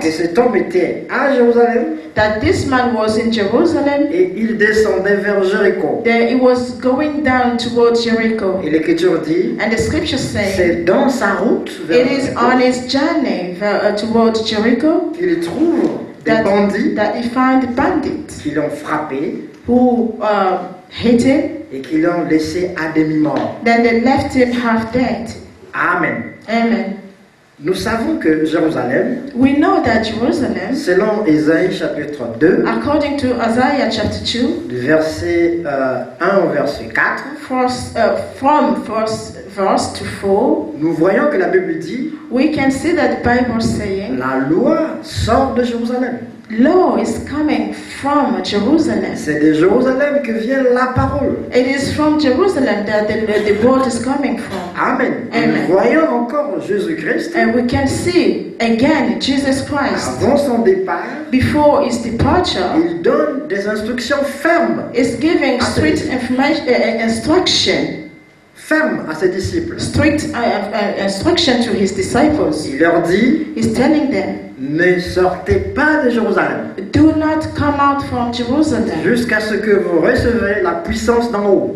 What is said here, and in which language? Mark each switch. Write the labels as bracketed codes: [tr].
[fr] que cet homme était à Jérusalem [en] that this man was in Jerusalem, [fr] et il descendait vers Jéricho. [en] then he was going down towards Jericho. [fr] Et l'Écriture dit, [en] And the scriptures say [fr] c'est dans sa route vers [en] it is [fr] Jéricho [en] on his journey towards Jericho [fr] qu'il trouve des bandits [en] that he found bandits [fr] qui l'ont frappé [en] who hit him. [fr] et qui l'ont laissé à demi-mort. [en] Then they left him half dead. Amen. Amen. [fr] Nous savons que Jérusalem, [en] We know that Jerusalem, [fr] selon Ésaïe chapitre 2, [en] according to Isaiah chapter 2, [fr] du verset 1 au verset 4, [en] from verse to 4, [fr] nous voyons que la Bible dit [en] we can see that the Bible saying, [fr] la loi sort de Jérusalem. [en] law is coming from Jerusalem. [fr] C'est de Jérusalem que vient la parole. [en] It is from Jerusalem that the word is coming from. [fr] Amen. Et Amen. nous voyons encore Jésus-Christ, [en] And we can see again Jesus Christ [fr] avant son départ, [en] before his departure [fr] il donne des instructions fermes, [en] is giving strict instruction, [fr] fermes à ses disciples. [en] strict instruction to his disciples. [fr] Il leur dit, [en] He's telling them, [fr] ne sortez pas de Jérusalem [en] do not come out from Jerusalem [fr] jusqu'à ce que vous recevez la puissance d'en haut.